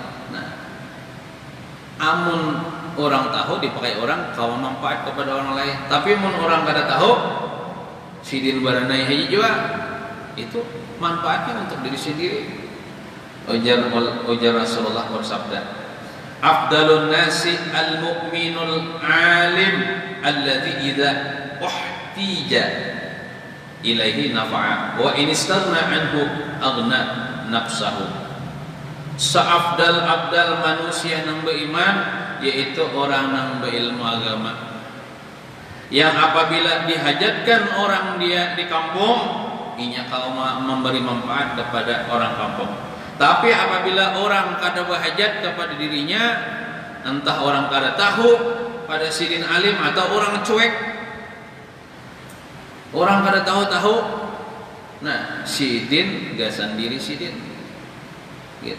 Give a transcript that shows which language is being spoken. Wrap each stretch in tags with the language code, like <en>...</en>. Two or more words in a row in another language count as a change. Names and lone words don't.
<bjn>Nah, amun orang tahu dipakai orang, kalau manfaat kepada orang lain. Tapi mun orang kada tahu, sidin baranai haji juga, itu manfaatnya untuk diri sendiri. Ujar Rasulullah bersabda,</bjn> <ar>أفضل الناس المؤمن العالم الذي إذا احتيج إليه نفع وإن استغنى عنه أغنى نفسه.</ar> <id>Seafdal-afdal manusia yang beriman yaitu orang yang berilmu agama, yang apabila dihajatkan orang dia di kampung, inya kalau memberi manfaat kepada orang kampung.</id> <bjn>Tapi apabila orang kada berhajat kepada dirinya, entah orang kada tahu pada sidin alim atau orang cuek, orang kada tahu, nah sidin gasan diri sidin, gitu.</bjn>